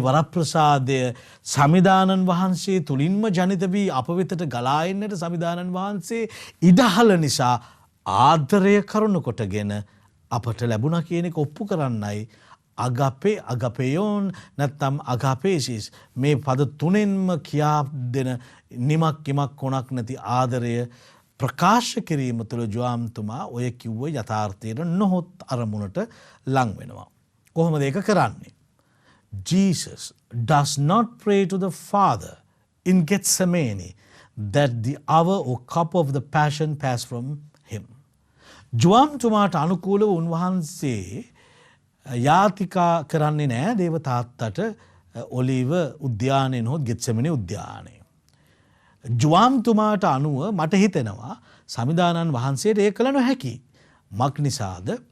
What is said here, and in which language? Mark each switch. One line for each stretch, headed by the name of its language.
Sinhala: වරප්‍රසාදය සමිදානන් වහන්සේ තුලින්ම ජනිත වී අප වෙතට ගලා එන්නට සමිදානන් වහන්සේ ඉඩහල නිසා ආදරය කරනු කොටගෙන අපට ලැබුණා කියන එක ඔප්පු කරන්නයි අගපේ අගපේයෝන් නැත්නම් අගපේසිස් මේ පද තුනෙන්ම කියා දෙන නිමක් කිමක් කොනක් නැති ආදරය ප්‍රකාශ කිරීම තුළ ජුවම්තුමා ඔය කිව්ව යථාර්ථයට නොහොත් අරමුණට ලං වෙනවා. කොහොමද ඒක කරන්නේ?
English: Jesus does not pray to the Father in Gethsemane that the hour or cup of the passion pass from him.
Sinhala: ජුවම්තුමාට අනුකූලව උන්වහන්සේ යාතිකා කරන්නේ නෑ දේව තාත්තට ඔලිව උද්‍යානයේ නොත් ගෙත්සෙමනේ උද්‍යානයේ. ජුවම්තුමාට අනුව මට හිතෙනවා සමිදානන් වහන්සේට ඒ කළ නොහැකි. මක් නිසාද?